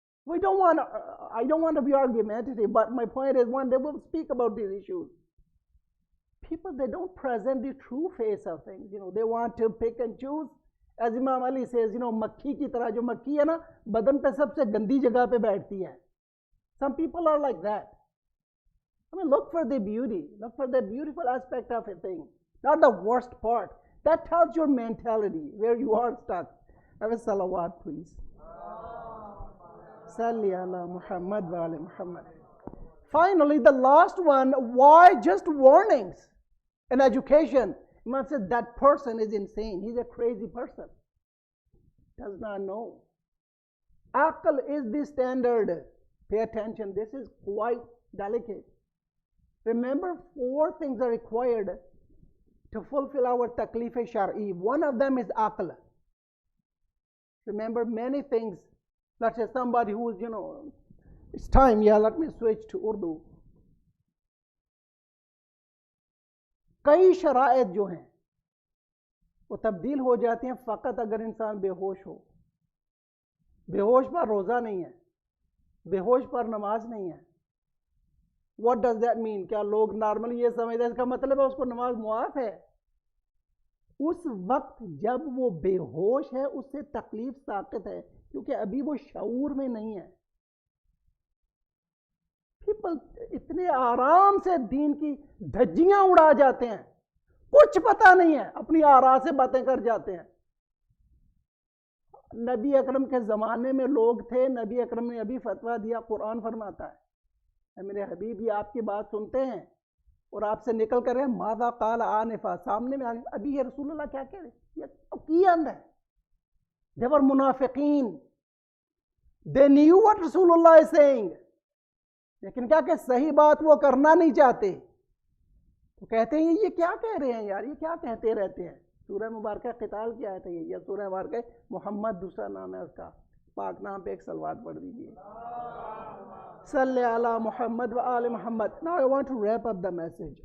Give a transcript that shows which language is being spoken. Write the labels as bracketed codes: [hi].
[en] I don't want to be argumentative, but my point is, one day we'll speak about these issues. People, they don't present the true face of things. They want to pick and choose. As Imam Ali says, [ur] مکھی کی طرح جو مکھی ہے نا بدن پہ سب سے گندی جگہ پہ بیٹھتی ہے. [en] Some people are like that. I mean, look for the beauty. Look for the beautiful aspect of a thing. Not the worst part. That tells your mentality, where you are stuck. Have a salawat, please. Salli ala Muhammad wa ala Muhammad. Finally, the last one, why just warnings in education? Imam said that person is insane. He's a crazy person. Does not know. Aql is the standard. Pay attention. This is quite delicate. Remember, 4 things are required to fulfill our taklif shar'i. One of them is aql. Remember, many things. Let's say somebody who is, it's time, let me switch to Urdu. [ur] کئی شرائط جو ہیں وہ تبدیل ہو جاتی ہیں فقط اگر انسان بے ہوش ہو. بے ہوش پر روزہ نہیں ہے, بے ہوش پر نماز نہیں ہے. What does that mean? کیا لوگ نارملی یہ سمجھتے ہیں اس کا مطلب ہے اس کو نماز معاف ہے؟ اس وقت جب وہ بے ہوش ہے اس سے تکلیف ساقط ہے کیونکہ ابھی وہ شعور میں نہیں ہے. پیپل اتنے آرام سے دین کی دھجیاں اڑا جاتے ہیں, کچھ پتہ نہیں ہے, اپنی آرا سے باتیں کر جاتے ہیں. نبی اکرم کے زمانے میں لوگ تھے, نبی اکرم نے ابھی فتویٰ دیا, قرآن فرماتا ہے میرے حبیب یہ آپ کی بات سنتے ہیں اور آپ سے نکل کر رہے ہیں [ar] ماذا قال آنفا, [ur] سامنے میں ابھی یہ رسول اللہ کیا کہہ رہے, یہ کی اندر ہے. [en] They were [ur] منافقین, [en] they knew what [ur] رسول اللہ [en] is saying, [ur] لیکن کیا کہ صحیح بات وہ کرنا نہیں چاہتے. تو کہتے ہیں یہ کیا کہہ رہے ہیں یار, یہ کیا کہتے رہتے ہیں. سورہ مبارکہ قتال کی آیت ہے یہ, یا سورہ مبارکہ محمد دوسرا نام ہے اس کا, پاک نام پہ ایک صلوات پڑھ دیجیے. [ar] صلی علی محمد و آل محمد. [en] Now I want to wrap up the message.